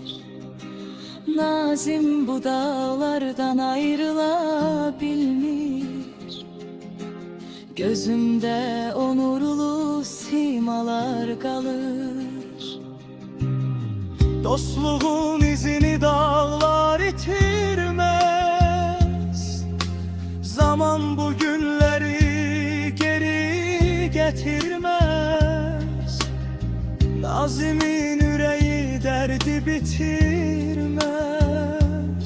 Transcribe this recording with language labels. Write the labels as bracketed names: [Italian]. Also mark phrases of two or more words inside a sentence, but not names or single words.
[Azerbaijani] Nazim bu dağlardan ayrıla bilmir. Gözümdə onurlu simalar qalır. [Turkish] Dostluğun izini dağlar itirmez. Zaman bu günleri geri getirmez. Nazim'in yüreği derdi bitirmez.